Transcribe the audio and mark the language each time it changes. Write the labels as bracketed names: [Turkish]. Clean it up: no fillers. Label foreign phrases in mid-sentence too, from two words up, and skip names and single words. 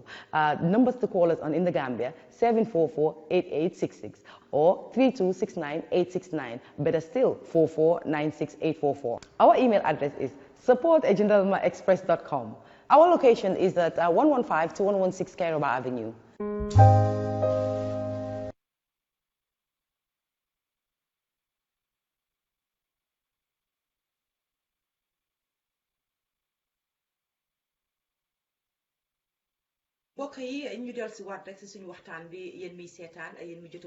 [English] Numbers to call us on in the Gambia, 744-8866 or 3269-869. Better still, 44-96844. Our email address is support@gendarmaexpress.com. Our location is at 115 to 116 Kairoba Avenue. [Wolof] mbokk yi ñu del si waat rek si suñu waxtaan bi yéen miy seetaan yéen mi jot a